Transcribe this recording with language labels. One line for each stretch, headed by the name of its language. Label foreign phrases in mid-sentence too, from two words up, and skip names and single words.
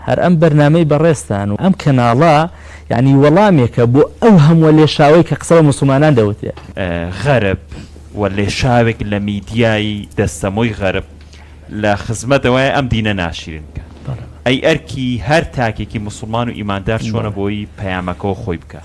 Kurdish: هر ام برنامج برستان و ام كنالا يعني
Central Kurdish: وڵامێکە بۆ ئەو هەموو لێشاوەی کە قسە بە مسلمانان دەوتێ غەرب و لێشاوێک لە میدیایی دەستەمۆی غەرب لە خزمەتەوەی ئەم دینە ناشرینکە ئەی ئەرکی هەر تاکێکی مسلمان و ئیماندار چۆنە بۆی پەیامەکەەوە خۆی بکە